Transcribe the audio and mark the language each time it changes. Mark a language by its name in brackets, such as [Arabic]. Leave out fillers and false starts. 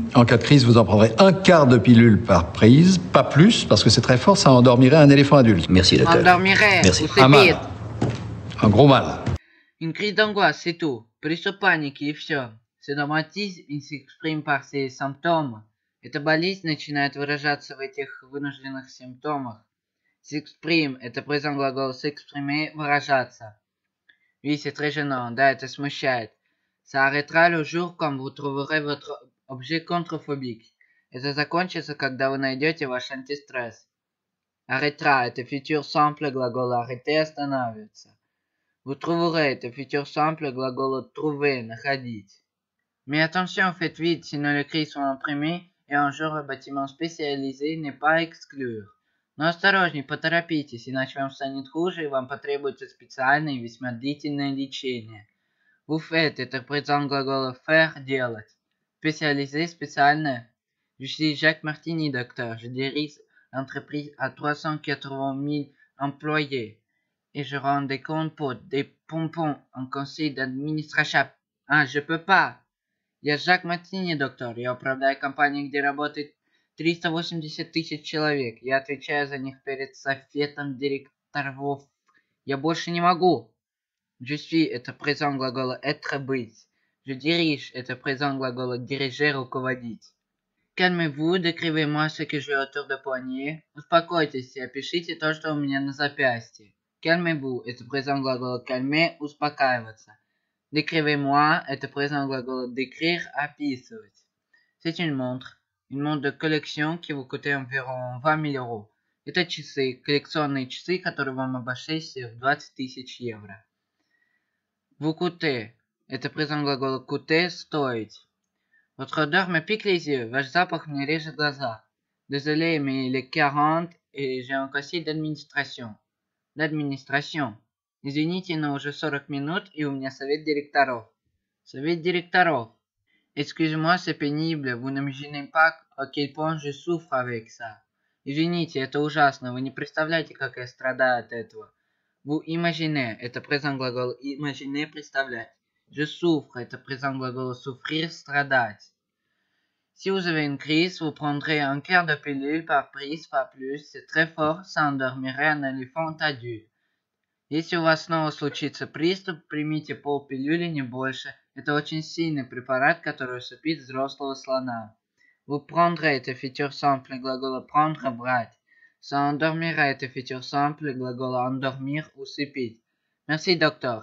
[French] En cas de crise, vous en prendrez un quart de pilule par prise, pas plus, parce que c'est très fort, ça endormirait un éléphant adulte. Merci, docteur. Endormirait. Merci. [Russian] Усыпит. [French] Un mal. Un gros mal. Une crise d'angoisse, c'est tout. [Russian] Pриступ паники и все. [French] Соматизм il s'exprime par ses symptômes. [Russian] Эта болезнь начинает выражаться в этих вынужденных симптомах. [French] S'exprime, это présent глагол s'exprimer, выражаться. Oui, c'est très gênant, да, это смущает. Ça arrêtera le jour, quand vous trouverez votre objet contrephobique. [Russian] Это закончится, когда вы найдете ваш антистресс. [French] Arrêtera, это futur simple, глагол arrêter, останавливаться. Vous trouverez, это futur simple, глагол trouver, находить. Mais attention, faites vite, sinon les cris sont imprimés, et un jour le bâtiment spécialisé n'est pas à exclure. [Russian] Но осторожней, поторопитесь, иначе вам станет хуже, и вам потребуется специальное и весьма длительное лечение. [French] Vous faites, это présent глагола faire, делать. Spécialisé, специальное. Je suis Jacques Martini, docteur. Je dirige l'entreprise à 380 000 employés. Et je rends des compotes, des pompons, un conseil d'administration. Ah, je peux pas. Я Жак Мартини, доктор. [Russian] Я управляю компанией, где работает 380 000 человек. Я отвечаю за них перед советом директоров. Я больше не могу. [French] Je suis – это présent глагола être быть. Je dirige – это présent глагола diriger, руководить. Calmez-vous, décrivez-moi ce que j'ai autour de poignet. [Russian] Успокойтесь и опишите то, что у меня на запястье. [French] Calmez-vous – это présent глагола calmer, успокаиваться. Décrivez-moi – это présent глагола décrire, описывать. C'est une montre de collection qui vous coûtait environ 20 000 euros. [Russian] Это часы, коллекционные часы, которые вам обошлись в 20 000 евро. [French] Vous coûtez – это présent глагола coûter, стоить. Votre odeur me pique les yeux, ваш запах мне режет глаза. Désolé, mais il est 40 et j'ai un conseil d'administration. D'administration. [Russian] Извините, но уже 40 минут и у меня совет директоров. Совет директоров. [French] Excusez-moi, c'est pénible, vous n'imaginez pas à quel point je souffre avec ça. [Russian] Извините, это ужасно, вы не представляете, как я страдаю от этого. [French] Vous imaginez, это présent глагол imaginer, представлять. Je souffre, это présent глагол souffrir, страдать. Si vous avez une crise, vous prendrez un quart de pilule par prise, pas plus. C'est très fort, ça endormirait un éléphant adulte. [Russian] Если у вас снова случится приступ, примите полпилюли, не больше. Это очень сильный препарат, который усыпит взрослого слона. [French] Vous prendrez это futur simple, глагола prendre, брать. Ça endormira это futur simple, глагола endormir, усыпить. Merci, доктор.